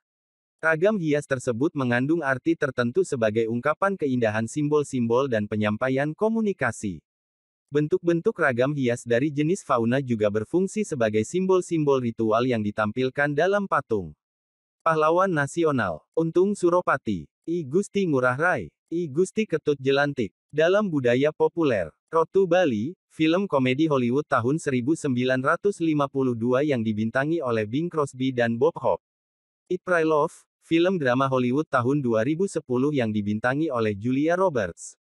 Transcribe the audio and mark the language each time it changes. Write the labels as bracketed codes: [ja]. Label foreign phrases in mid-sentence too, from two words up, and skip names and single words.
[id] Ragam hias tersebut mengandung arti tertentu sebagai ungkapan keindahan simbol-simbol dan penyampaian komunikasi. Bentuk-bentuk ragam hias dari jenis fauna juga berfungsi sebagai simbol-simbol ritual yang ditampilkan dalam patung. Pahlawan nasional, Untung Suropati, I Gusti Ngurah Rai, I Gusti Ketut Jelantik. Dalam budaya populer, Rotu Bali, film komedi Hollywood tahun 1952 yang dibintangi oleh Bing Crosby dan Bob Hope. Eat Pray Love, film drama Hollywood tahun 2010 yang dibintangi oleh Julia Roberts.